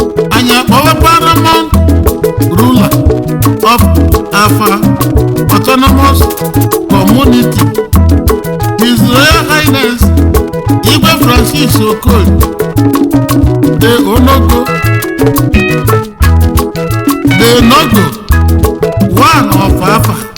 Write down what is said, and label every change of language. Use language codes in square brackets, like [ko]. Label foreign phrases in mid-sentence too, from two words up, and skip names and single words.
[ig] Anyị akpọwa Paramount Ruler of Afa Autonomous Community, His Royal Highness Igwe Francis Okoye de Onogo, [en] de Nogo, one of Afa.